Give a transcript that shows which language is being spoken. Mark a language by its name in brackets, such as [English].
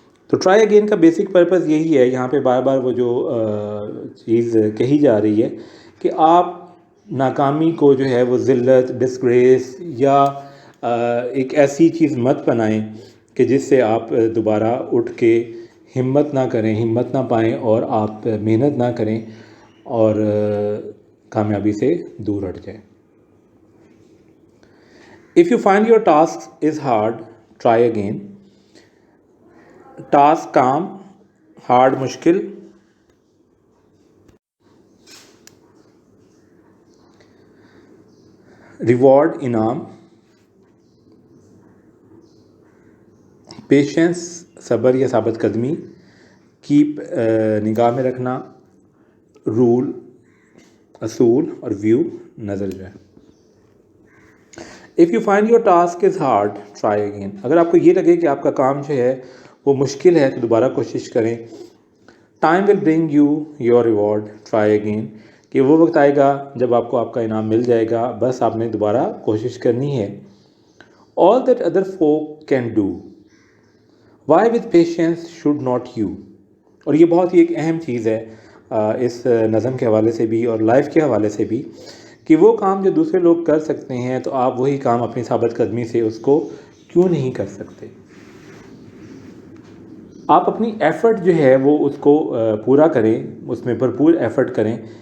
[Urdu] تو try again کا basic purpose یہی ہے. یہاں پہ بار بار وہ جو چیز کہی جا رہی ہے کہ آپ ناکامی کو جو ہے وہ ذلت، ڈسگریس یا ایک ایسی چیز مت بنائیں کہ جس سے آپ دوبارہ اٹھ کے ہمت نہ کریں، ہمت نہ پائیں اور آپ محنت نہ کریں اور کامیابی سے دور ہٹ جائیں. [English] If you find your task is hard, try again. [Urdu] Task com, hard مشکل. ریوارڈ انعام. پیشنس صبر یا ثابت قدمی. کیپ نگاہ میں رکھنا. رول اصول. اور ویو نظر جو ہے. [English] If you find your task is hard, try again. [Urdu] اگر آپ کو یہ لگے کہ آپ کا کام جو ہے وہ مشکل ہے تو دوبارہ کوشش کریں. [English] Time will bring you your reward, try again. [Urdu] کہ وہ وقت آئے گا جب آپ کو آپ کا انعام مل جائے گا، بس آپ نے دوبارہ کوشش کرنی ہے. [English] All that other folk can do, why with patience should not you. [Urdu] اور یہ بہت ہی ایک اہم چیز ہے اس نظم کے حوالے سے بھی اور لائف کے حوالے سے بھی کہ وہ کام جو دوسرے لوگ کر سکتے ہیں تو آپ وہی کام اپنی ثابت قدمی سے اس کو کیوں نہیں کر سکتے. آپ اپنی ایفرٹ جو ہے وہ اس کو پورا کریں، اس میں بھرپور ایفرٹ کریں